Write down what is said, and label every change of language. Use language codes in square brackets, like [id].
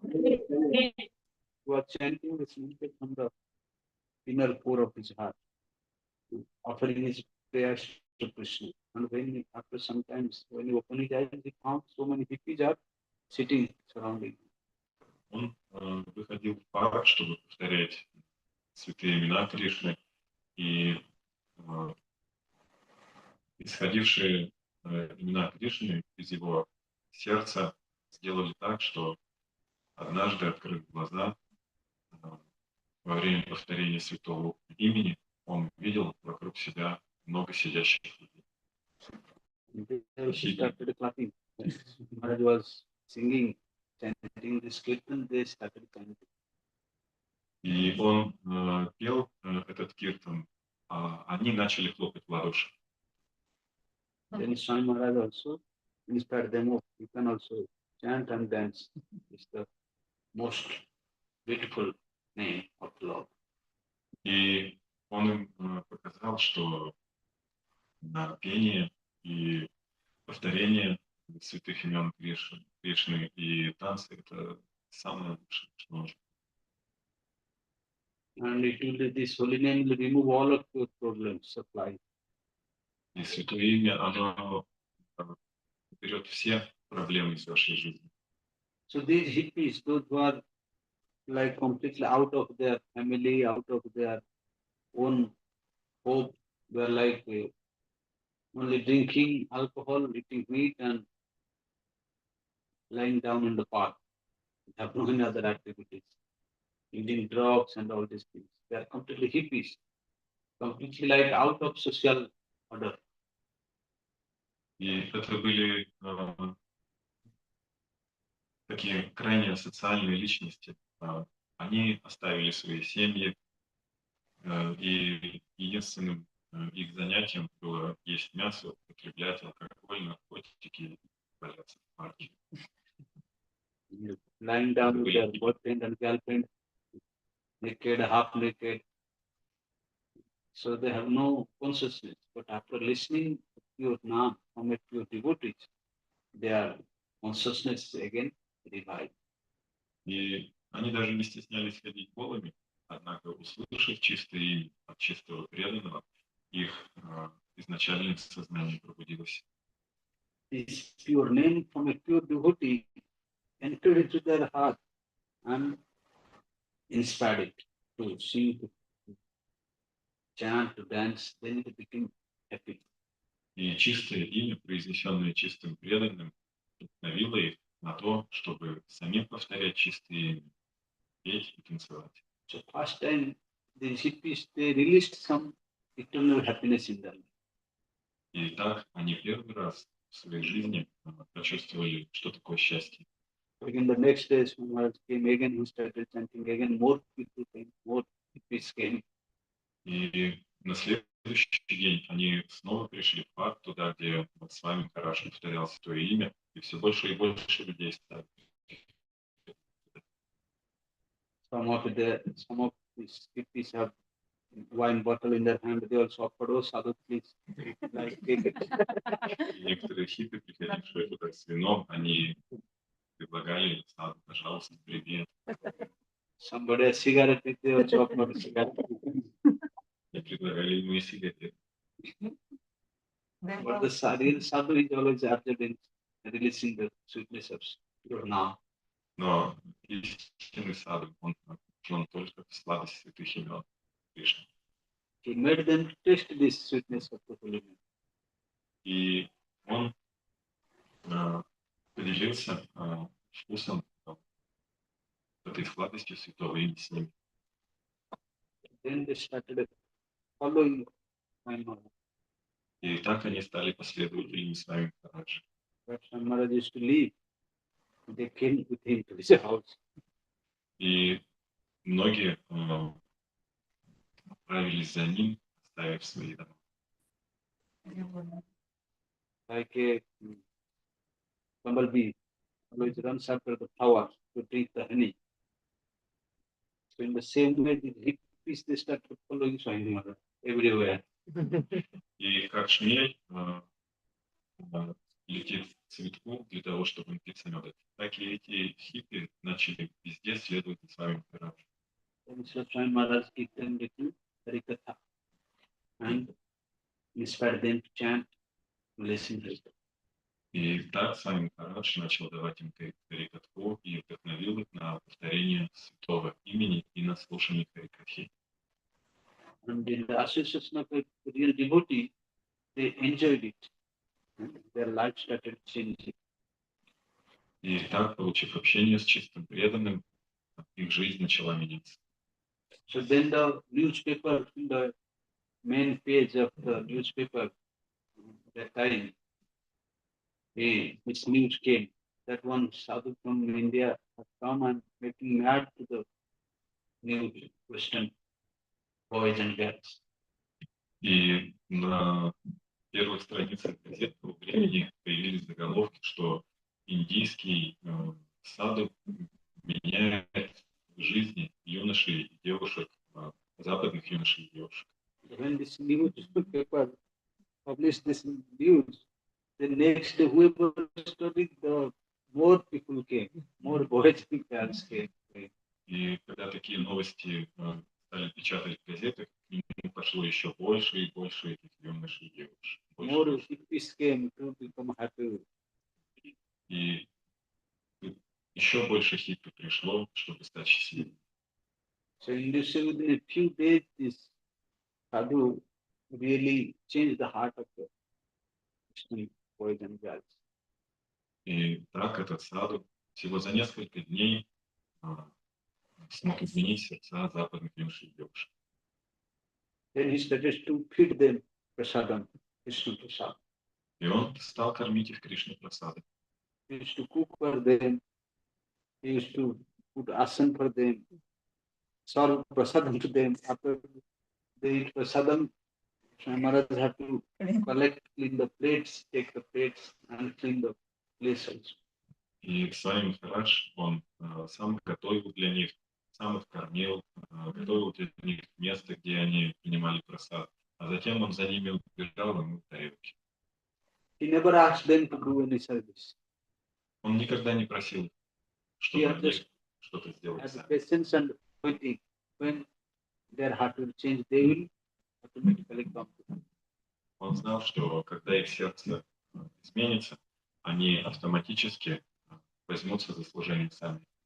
[en] You are chanting this music from the inner core of his heart, offering his prayers to Krishna. And when after sometimes when you open his eyes, he found so many hippies are sitting surrounding. [ru] Он выходил в парк, чтобы повторять святые имена Кришны, и исходившие имена Кришны из его сердца сделали так, что однажды, открыв глаза, во время повторения святого имени, он видел вокруг себя много сидящих людей. [en] He started clapping. Maharaj was singing, chanting this kirtan, they started chanting. [ru] И он пел этот киртан, а они начали хлопать в ладоши. [en] Then Swami Maharaj also inspired them, oh, you can also chant and dance. It's the most beautiful name of love. [ru] И он им показал, что пение и повторение святых имен Кришны и танцы — это самое лучшее, что можно. [en] And it will, this holy name will remove all of your problems of life. [ru] И святое имя, оно берет все проблемы из вашей жизни. [en] So these hippies, those who are like completely out of their family, out of their own hope, they are like only drinking alcohol, eating meat, and lying down in the park. They have no any other activities, eating drugs and all these things. They are completely hippies, completely like out of social order. [ru] И это были такие крайне социальные личности. Они оставили свои семьи, и единственным их занятием было есть мясо, употреблять алкоголь, наркотики, валяться в парке. [en] Lying down with their boyfriend and girlfriend, naked, half naked. So they have no consciousness. But after listening to pure Naam from a pure devotee, their consciousness again revived. [ru] И они даже не стеснялись ходить голыми, однако, услышав чистое имя от чистого преданного, их изначальное сознание пробудилось. [en] This pure name from a pure devotee entered into their heart and inspired it to sing, to chant, to dance. Then it became happy. [ru] И чистое имя, произнесенное чистым преданным, вдохновило их на то, чтобы самим повторять чистое имя, петь и танцевать. [en] So first time the hippies, they released some eternal happiness in them. [ru] И так они первый раз в своей жизни почувствовали, что такое счастье. [en] Again, the next day, Maharaj came again, he started chanting again, more people came, more hippies came. [ru] И на следующий день они снова пришли в парк, туда, где Свами Махарадж повторял свое имя, и все больше и больше людей стали. [en] Some of these hippies have wine bottle in their hand, they also offered, oh, sadhu, please, like, take it. [ru] И некоторые хиппи, приходившие туда с вином, они предлагали саду, пожалуйста, привет. [en] Somebody has cigarette, they also offered a cigarette. [ru] И предлагали ему и сигареты. [en] But the sadhu is always absorbed in releasing the sweetness of your Naam. [ru] Но истинный саду, он только в сладости святых имен Кришны. [en] He made them taste this sweetness of the holy name. [ru] И он поделился вкусом этой сладостью святого имени с ними. [en] Then they started following my Maharaj. [ru] И так они стали последователями Свами Махараджа. [en] But Swami Maharaj used to leave. They came with him to his house. [ru] И многие отправились за ним, оставив свои дома. [en] Like a bumblebee always runs after the flower to drink the honey. So in the same way, the hippies, they started following Swami Maharaj everywhere. [ru] И как шмель летит к цветку для того, чтобы напиться меда, так и эти хиппи начали везде следовать за Свами Махараджем. [en] And so Swami Maharaj gave them little Harikatha and inspired them to chant, to listen to it. [ru] И так Свами Махарадж начал давать им харикатху и вдохновил их на повторение святого имени и на слушание харикатхи. [en] And in the association of a real devotee, they enjoyed it. And their life started changing. [ru] И так, получив общение с чистым преданным, их жизнь начала меняться. [en] So then the newspaper, the main page of the newspaper, that time, this news came that one sadhu from India has come and making mad to the new Western boys and girls. [ru] И на первых страницах газет того времени появились заголовки, что индийский саду меняет жизни юношей и девушек, западных юношей и девушек. [en] When this newspaper published this news, the next day whoever studied, the more people came, more boys and girls came. [ru] И когда такие новости стали печатать в газетах, к нему пошло еще больше и больше этих юношей и девушек. [en] More hippies came to become happy. [ru] И еще больше хиппи пришло, чтобы стать счастливым. [en] So in this, within a few days, this sadhu really changed the heart of the Christian boys and girls. [ru] И так этот саду всего за несколько дней смог изменить сердца западных юношей и девушек. [en] Then he started to feed them prasadam, Krishna prasad. [ru] И он стал кормить их Кришна прасадой. [en] He used to cook for them He used to put asan for them, serve prasadam to them. After they eat prasadam, Swami Maharaj have to collect, clean the plates, take the plates and clean the place also. [ru] И Свами Махарадж, он сам готовил для них, сам их кормил, готовил для них место, где они принимали просад. А затем он за ними убежал и мыл тарелки. [en] He never asked them to do any service. [ru] Он никогда не просил, чтобы они что-то сделали [en] Have [ru] сами. [en] patience and waiting. When their heart will change, they will automatically come to him. [ru] Он знал, что когда их сердце изменится, они автоматически возьмутся за служение сами.